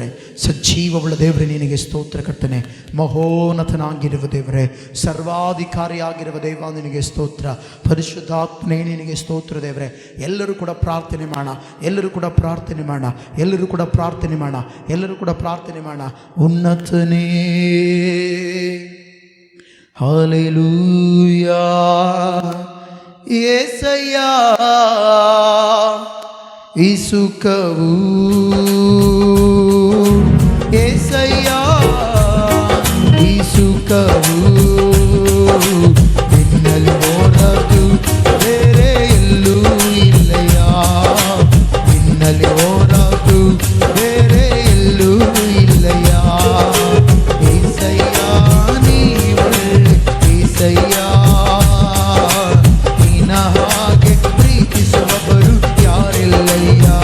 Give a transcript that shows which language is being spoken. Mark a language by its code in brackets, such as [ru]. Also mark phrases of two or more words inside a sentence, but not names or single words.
[kn] ಸಜೀವವುಳ್ಳ ದೇವರೇ ನಿನಗೆ ಸ್ತೋತ್ರ ಕರ್ತನೆ. ಮಹೋನ್ನತನಾಗಿರುವ ದೇವರೇ, ಸರ್ವಾಧಿಕಾರಿಯಾಗಿರುವ ದೇವ ನಿನಗೆ ಸ್ತೋತ್ರ. ಪರಿಶುದ್ಧಾತ್ಮನೇ ನಿನಗೆ ಸ್ತೋತ್ರ ದೇವರೇ. ಎಲ್ಲರೂ ಕೂಡ ಪ್ರಾರ್ಥನೆ ಮಾಡೋಣ, ಎಲ್ಲರೂ ಕೂಡ ಪ್ರಾರ್ಥನೆ ಮಾಡೋಣ, ಎಲ್ಲರೂ ಕೂಡ ಪ್ರಾರ್ಥನೆ ಮಾಡೋಣ, ಎಲ್ಲರೂ ಕೂಡ ಪ್ರಾರ್ಥನೆ ಮಾಡೋಣ. ಉನ್ನತನೇ. ಹಲ್ಲೆಲೂಯಾ. ಯೇಸಯ್ಯಾ ಈ ಸುಖವು ಯೇಸಯ್ಯಾ ಈ ಸುಖವು ನಿನ್ನಲ್ಲಿ ಹೊರತು ಬೇರೆ ಎಲ್ಲೂ ಇಲ್ಲಯ್ಯ, ನಿನ್ನಲ್ಲಿ ಹೊರತು ಬೇರೆ ಎಲ್ಲೂ ಇಲ್ಲಯ್ಯ. యేసయ్యಾ ನೀವೊಳ್ಳೆ యేసయ్యಾ, ನಿನ್ನ ಹಾಗೆ ಪ್ರೀತಿಸುವವರು ಯಾರಿಲ್ಲಯ್ಯ.